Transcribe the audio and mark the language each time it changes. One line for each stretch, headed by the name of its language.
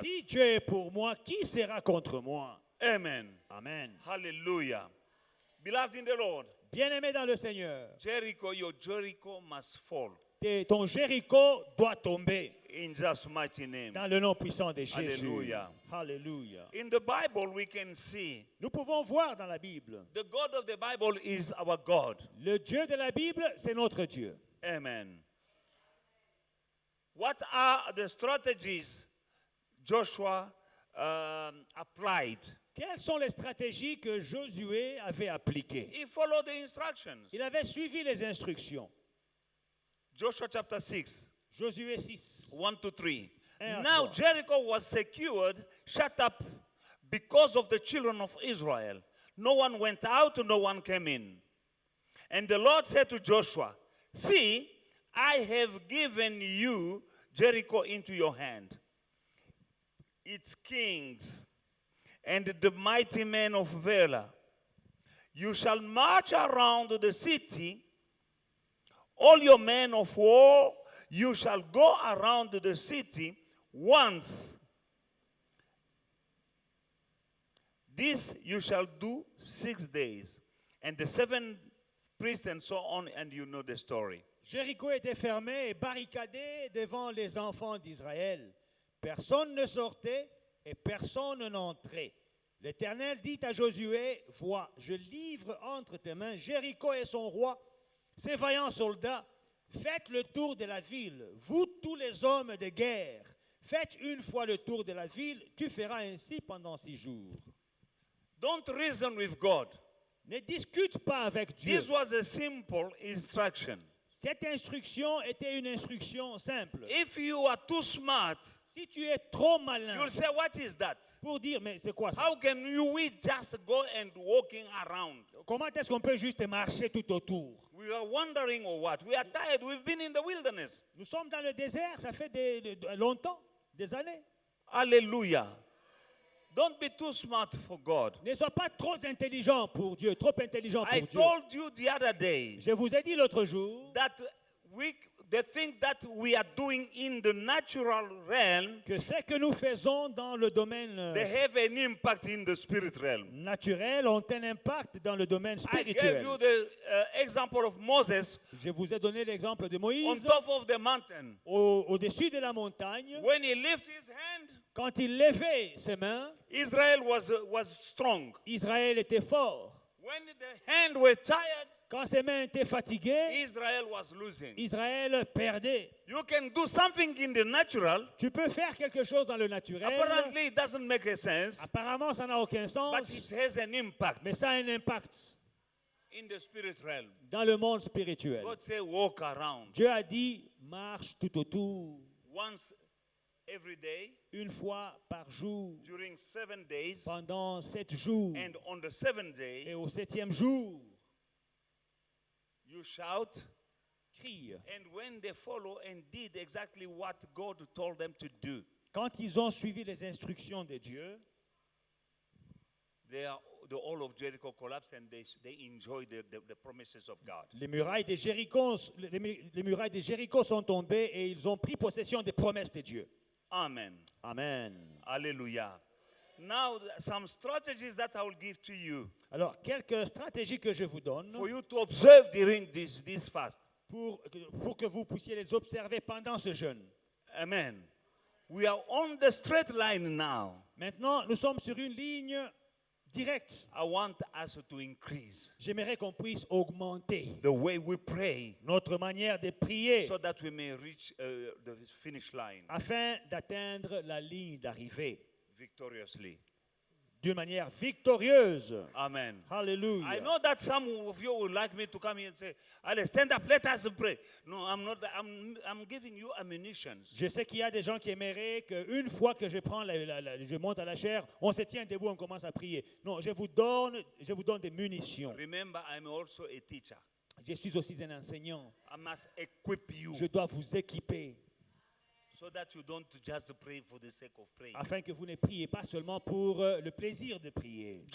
French: si Dieu est pour moi, qui sera contre moi? Amen. Amen.
English: Hallelujah. Beloved in the Lord,
French: Bien-aimé dans le Seigneur,
English: Jericho, your Jericho must fall.
French: ton Jéricho doit tomber
English: In Jesus' mighty name.
French: dans le nom puissant de Jésus. Alléluia. Alléluia.
English: In the Bible, we can see
French: Nous pouvons voir dans la Bible,
English: the God of the Bible is our God.
French: le Dieu de la Bible, c'est notre Dieu. Amen.
English: What are the strategies Joshua applied?
French: Quelles sont les stratégies que Josué avait appliquées?
English: He followed the instructions.
French: Il avait suivi les instructions.
English: Joshua chapter 6,
French: Josué 6.
English: 1 to 3.
French: Un à
English: Now
French: trois.
English: Jericho was secured, shut up because of the children of Israel. No one went out, no one came in. And the Lord said to Joshua, "See, I have given you Jericho into your hand, its kings, and the mighty men of valor. You shall march around the city, all your men of war. You shall go around the city once. This you shall do 6 days, and the 7 priests and so on, and you know the story."
French: Jéricho était fermé et barricadé devant les enfants d'Israël. Personne ne sortait et personne n'entrait. L'Éternel dit à Josué, vois, je livre entre tes mains Jéricho et son roi, ses vaillants soldats. Faites le tour de la ville, vous tous les hommes de guerre. Faites une fois le tour de la ville, tu feras ainsi pendant 6 jours.
English: Don't reason with God.
French: Ne discute pas avec Dieu.
English: This was a simple instruction.
French: Cette instruction était une instruction simple.
English: If you are too smart,
French: Si tu es trop malin
English: you'll say, "What is that?
French: pour dire, mais c'est quoi ça?
English: How can we just go and walking around?
French: Comment est-ce qu'on peut juste marcher tout autour?
English: We are wandering or what? We are tired. We've been in the wilderness."
French: Nous sommes dans le désert, ça fait longtemps, des années. Hallelujah.
English: Don't be too smart for God.
French: Ne sois pas trop intelligent pour Dieu, trop intelligent
English: I
French: pour Dieu.
English: told you the other day
French: Je vous ai dit l'autre jour
English: that the thing that we are doing in the natural realm,
French: que ce que nous faisons dans le domaine
English: they have an impact in the spirit realm.
French: naturel ont un impact dans le domaine
English: I gave
French: spirituel.
English: you the example of Moses
French: Je vous ai donné l'exemple de
English: on
French: Moïse
English: top of the mountain.
French: au-dessus de la montagne.
English: When he lifted his hand,
French: Quand il levait ses mains,
English: Israel was strong.
French: Israël était fort.
English: When the hand was tired,
French: Quand ses mains étaient fatiguées,
English: Israel was losing.
French: Israël perdait.
English: You can do something in the natural.
French: Tu peux faire quelque chose dans le naturel.
English: Apparently, it doesn't make a sense,
French: Apparemment, ça n'a aucun
English: but
French: sens,
English: it has an impact
French: mais ça a un impact
English: in the spirit realm.
French: dans le monde spirituel.
English: God say, walk around.
French: Dieu a dit, marche tout autour.
English: once every day
French: une fois par jour,
English: during 7 days,
French: pendant 7 jours.
English: and on the 7th
French: Et
English: day
French: au 7e jour,
English: you shout.
French: crie.
English: And when they follow and did exactly what God told them to do,
French: Quand ils ont suivi les instructions de Dieu,
English: the whole of Jericho collapsed and they enjoyed the promises of God.
French: les murailles des Jéricho, les murailles des Jéricho sont tombées et ils ont pris possession des promesses de Dieu. Amen. Amen. Hallelujah.
English: Now, some strategies that I will give to you
French: Alors, quelques stratégies que je vous donne
English: for you to observe during this fast.
French: pour que vous puissiez les observer pendant ce jeûne. Amen.
English: We are on the straight line now.
French: Maintenant, nous sommes sur une ligne directe.
English: I want us to increase
French: J'aimerais qu'on puisse augmenter
English: the way we pray
French: notre manière de prier
English: so that we may reach the finish line
French: afin d'atteindre la ligne d'arrivée
English: victoriously.
French: d'une manière victorieuse. Amen. I Hallelujah.
English: know that some of you would like me to come here and say, allez, stand up, let us pray. No, I'm not. I'm giving you ammunitions.
French: Je sais qu'il y a des gens qui aimeraient qu'une fois que je prends je monte à la chair, on se tient debout, on commence à prier. Non, je vous donne des munitions.
English: Remember, I'm also a teacher.
French: Je suis aussi un enseignant.
English: I must equip you
French: Je dois vous équiper
English: so that you don't just pray for the sake of praying.
French: afin que vous ne priez pas seulement pour le plaisir de prier.